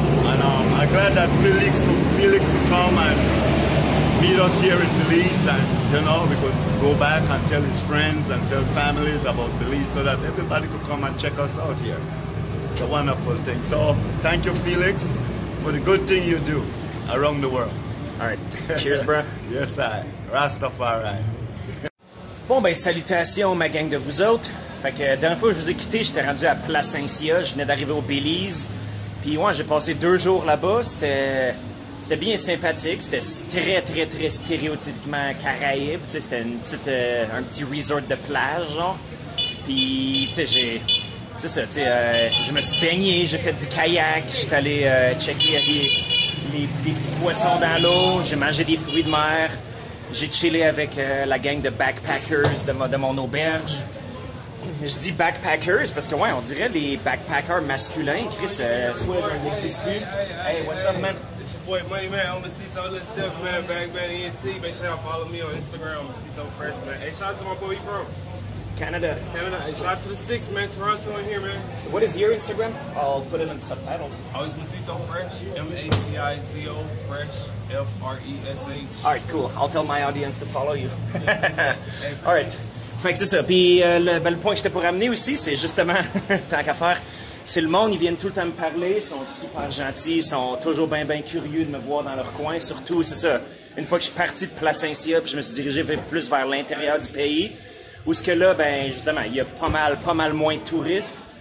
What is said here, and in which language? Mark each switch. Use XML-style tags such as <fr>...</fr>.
<en>And I'm glad that Felix would come and meet us here in Belize, and you know, we could go back and tell his friends and tell families about Belize so that everybody could come and check us out here. It's a wonderful thing. So thank you, Felix, for the good thing you do around the world. All right. Cheers, bro. Yes, I. Rastafari.</en> <fr>Bon, ben, salutations, ma gang de vous autres. Fait que la dernière fois que je vous ai quitté, j'étais rendu à Placencia. Je venais d'arriver au Belize. Puis, ouais, j'ai passé 2 jours là-bas. C'était bien sympathique. C'était très stéréotypiquement Caraïbe. Tu sais, c'était un petit resort de plage, genre. Puis, tu sais, c'est ça, tu sais, je me suis baigné, j'ai fait du kayak, j'étais allé checker les petits poissons dans l'eau, j'ai mangé des fruits de mer, j'ai chillé avec la gang de backpackers de mon auberge. Je dis backpackers parce que, ouais, on dirait les backpackers masculins. Chris, soit n'existe plus.</fr> <en>Hey, what's up, man? Boy, Money Man, I'm gonna see some little stuff, man. Backman ENT. Make sure y'all follow me on Instagram. I'm gonna see some fresh, man. Hey, shout out to my boy, you from? Canada. Canada. Hey, shout out to the 6, man. Toronto in here, man. What is your Instagram? I'll put it in the subtitles. Always gonna see some fresh. MACIZO, fresh. FRESH. Alright, cool. I'll tell my audience to follow you.</en> <fr>Alright. Fait que c'est ça. Puis le point que j'étais pour amener aussi, c'est justement, tant qu'à faire, c'est le monde, ils viennent tout le temps me parler, ils sont super gentils, ils sont toujours bien curieux de me voir dans leur coin. Surtout, c'est ça, une fois que je suis parti de Placencia, puis je me suis dirigé plus vers l'intérieur du pays, où ce que là, ben justement, il y a pas mal moins de touristes.</fr>